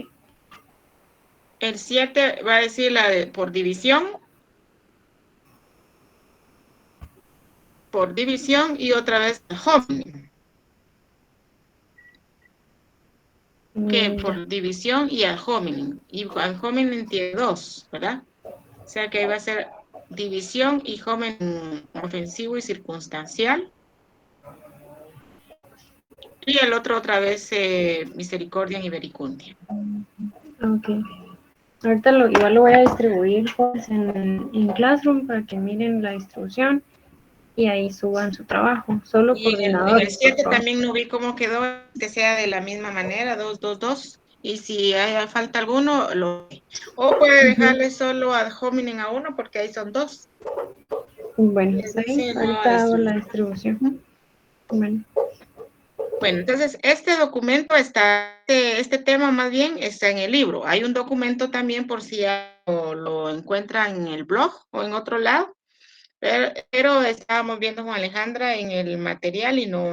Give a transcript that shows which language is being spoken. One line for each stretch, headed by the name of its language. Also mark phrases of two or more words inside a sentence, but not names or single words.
Spanish: El 7 va a decir la de por división. Por división y otra vez hominem. Que por división y
Latin: ad hominem.
Spanish: Y
Latin: ad hominem
Spanish: tiene 2, ¿verdad? O sea que ahí va a ser división y hominem ofensivo y circunstancial. Y el otro otra vez misericordia y vericundia. Ok. Ahorita igual lo voy a distribuir pues, en Classroom para que miren la distribución y ahí suban su trabajo. Solo Y en el coordinadores, 7 por favor. también no vi cómo quedó, que sea de la misma manera, 2, 2, 2. Y si hay falta alguno, o puede dejarle solo
Latin: ad hominem
Spanish: a uno porque ahí son 2. Bueno, Ese ahí, sí, no, ahorita hago la distribución. Bueno. Bueno, entonces este documento está, este tema más bien está en el libro. Hay un documento también por si ya lo encuentran en el blog o en otro lado, pero estábamos viendo con Alejandra en el material y no.